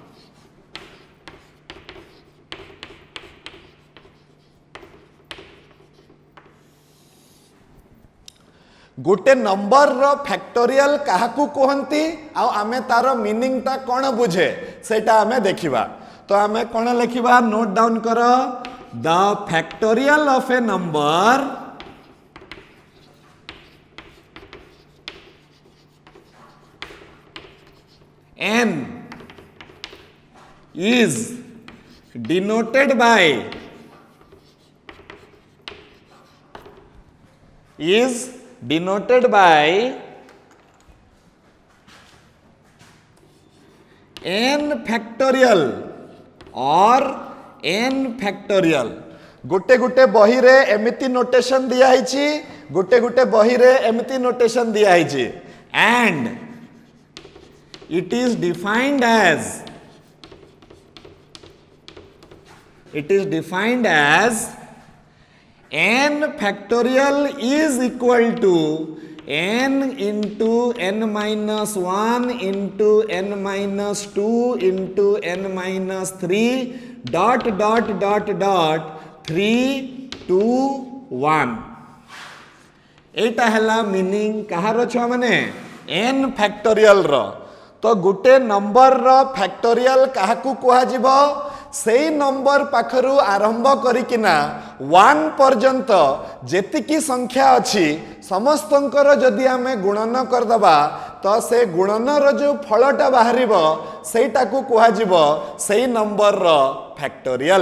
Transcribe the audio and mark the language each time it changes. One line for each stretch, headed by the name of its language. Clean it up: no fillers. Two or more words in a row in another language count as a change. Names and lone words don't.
Odia: ଗୋଟେ ନମ୍ବର ର ଫ୍ୟାକ୍ଟୋରିଆଲ କାହାକୁ କହନ୍ତି ଆଉ ଆମେ ତାର ମିନିଂ ତ କଣ ବୁଝେ ସେଟା ଆମେ ଦେଖିବା। ତ ଆମେ କଣ ଲେଖିବା
English: note down करो the factorial of a number n is denoted by n factorial or n factorial।
Odia: ଗୋଟେ ଗୋଟେ ବହିରେ ଏମିତି ନୋଟେସନ ଦିଆ ହେଉଛି, ଗୋଟେ ଗୋଟେ ବହିରେ ଏମିତି ନୋଟେସନ ଦିଆ ହେଉଛି।
English: एंड it is defined as n factorial is equal to n into n minus 1 into n minus 2 into n minus 3 dot dot dot dot 3 2 1।
Odia: ଏଟା ହେଲା ମିନିଂ କାହାର ଛ ମାନେ n ଫ୍ୟାକ୍ଟୋରିଆଲ ର। ତ ଗୋଟେ ନମ୍ବର ର ଫ୍ୟାକ୍ଟୋରିଆଲ କାହାକୁ କୁହାଯିବ ସେହି ନମ୍ବର ପାଖରୁ ଆରମ୍ଭ କରିକିନା 1 ପର୍ଯ୍ୟନ୍ତ ଯେତିକି ସଂଖ୍ୟା ଅଛି ସମସ୍ତଙ୍କର ଯଦି ଆମେ ଗୁଣନ କରିଦେବା ତ ସେ ଗୁଣନ ର ଯୋ ଫଳଟା ବାହାରିବ ସେଟାକୁ କୁହାଯିବ ସେହି ନମ୍ବର ର ଫ୍ୟାକ୍ଟୋରିଆଲ।